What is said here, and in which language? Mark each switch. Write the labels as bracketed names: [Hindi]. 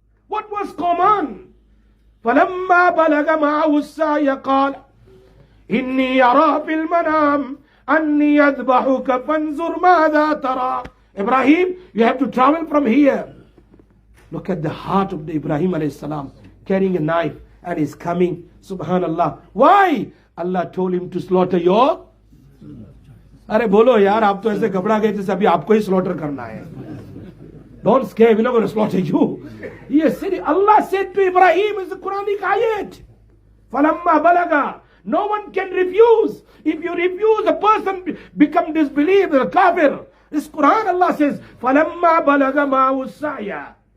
[English] What was command? [Arabic] فَلَمَّا بَلَغَ مَعَهُ السَّعْيَ قَالَ إِنِّي أَرَى فِي الْمَنَامِ أَنِّي أَذْبَحُكَ فَانْظُرْ مَاذَا تَرَى. [English] Ibrahim, you have to travel from here. Look at the heart of the Ibrahim alayhi salam, carrying a knife, and he's coming. Subhanallah. Why? Allah told him to slaughter your. [Hindi] अरे बोलो यार, आप तो ऐसे घबरा गए जैसे अभी आपको ही slaughter करना है. [English] Don't scare, we're not going to slaughter you. Yes, Allah said to Ibrahim, it's a Quranic ayat. [Arabic] فَلَمَّا بَلَغَ. [English] No one can refuse. If you refuse, a person become disbeliever, a kafir. This Quran, Allah says, [Arabic] فَلَمَّا بَلَغَ مَعَهُ السَّعْيَ.